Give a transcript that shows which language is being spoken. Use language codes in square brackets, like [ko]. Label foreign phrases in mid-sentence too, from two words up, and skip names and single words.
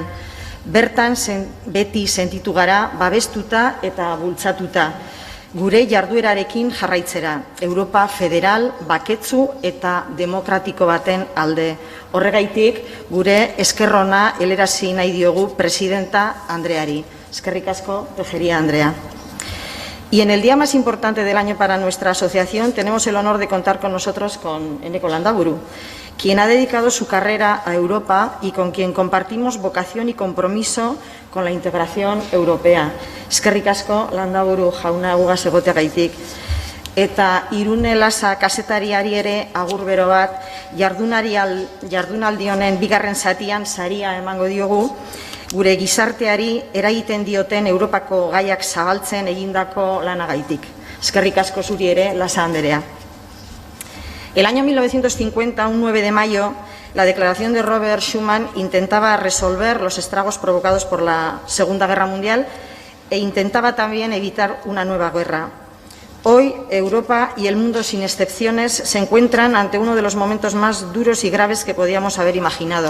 [eu] Bertan beti sentitu gara, babestuta eta bultzatuta. Gure jarduerarekin jarraitzera, Europa federal, baketsu eta demokratiko baten alde. Horregaitik, gure eskerrona helarazi nahi diogu presidenta Andreari. Eskerrik asko, Tejeria Andrea. [es] Y en el día más importante del año para nuestra asociación tenemos el honor de contar con nosotros con Eneko Landaburu, quien ha dedicado su carrera a Europa y con quien compartimos vocación y compromiso con la integración europea. [eu] Eskerrik asko, Landaburu jauna gugaz egoteagaitik. Eta Irune Lasa kazetariari ere agur bero bat jardunaldi honen bigarren zatian saria emango diogu, gure gizarteari eragiten dioten Europako gaiak zabaltzen egindako lanagaitik. Eskerrik asko zuri ere, Lasa Anderea. [es] El año 1950, un 9 de mayo, la declaración de Robert Schuman intentaba resolver los estragos provocados por la Segunda Guerra Mundial e intentaba también evitar una nueva guerra. Hoy, Europa y el mundo, sin excepciones, se encuentran ante uno de los momentos más duros y graves que podíamos haber imaginado.